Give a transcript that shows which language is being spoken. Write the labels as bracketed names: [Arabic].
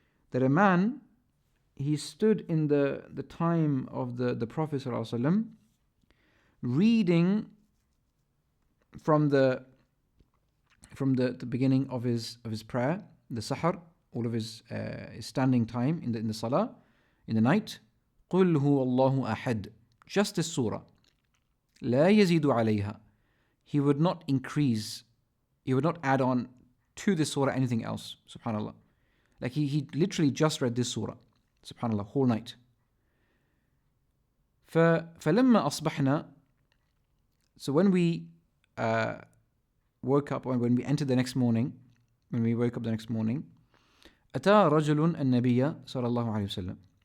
[English] That a man, he stood in the time of the Prophet صلى الله عليه وسلم, reading from the beginning of his prayer, the sahar, all of his standing time in the salah, in the night. [Arabic] قل هو الله أحد, just this surah. لا يزيد عليها. [English] He would not increase, he would not add on to this surah anything else. Subhanallah. Like he literally just read this surah. Subhanallah, whole night. [Arabic] فلما أصبحنا, [English] so when we woke up, or when we entered the next morning, when we woke up the next morning, [Arabic] أتى رجل النبي صلى الله عليه وسلم.